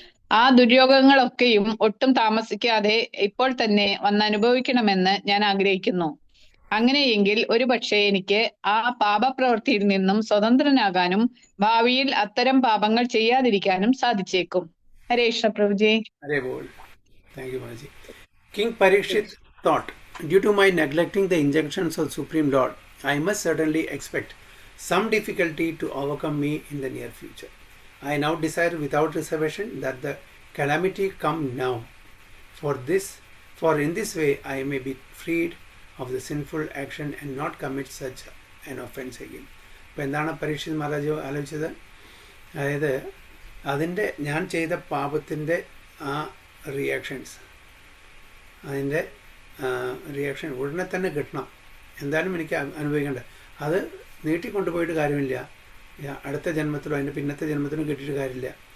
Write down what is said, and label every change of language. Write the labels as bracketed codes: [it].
[ml] ആ ദുര്യോഗങ്ങളൊക്കെയും ഒട്ടും താമസിക്കാതെ ഇപ്പോൾ തന്നെ വന്നനുഭവിക്കണമെന്ന് ഞാൻ ആഗ്രഹിക്കുന്നു. അങ്ങനെയെങ്കിൽ ഒരുപക്ഷെ എനിക്ക് ആ പാപപ്രവൃത്തിയിൽ നിന്നും സ്വതന്ത്രനാകാനും ഭാവിയിൽ അത്തരം പാപങ്ങൾ ചെയ്യാതിരിക്കാനും സാധിച്ചേക്കും. ഹരേ Krishna പ്രഭുജി. [en] Hare Bol. Thank you, Maharaj. King Parikshit thought, due to my neglecting the injunctions of Supreme Lord, I must certainly expect some difficulty to overcome me in the near future. I now desire without reservation that the calamity come now. For in this way I may be freed of the sinful action and not commit such an offense again. [ml] അപ്പോൾ എന്താണ് പരീക്ഷിത് മഹാരാജ് ആലോചിച്ചത്? അതായത് അതിൻ്റെ ഞാൻ ചെയ്ത പാപത്തിൻ്റെ ആ reactions, അതിൻ്റെ റിയാക്ഷൻ ഉടനെ തന്നെ കിട്ടണം, എന്തായാലും എനിക്ക് അനുഭവിക്കേണ്ട. അത് നീട്ടിക്കൊണ്ടുപോയിട്ട് കാര്യമില്ല, അടുത്ത ജന്മത്തിലോ അതിൻ്റെ പിന്നത്തെ ജന്മത്തിലും കിട്ടിയിട്ട് കാര്യമില്ല.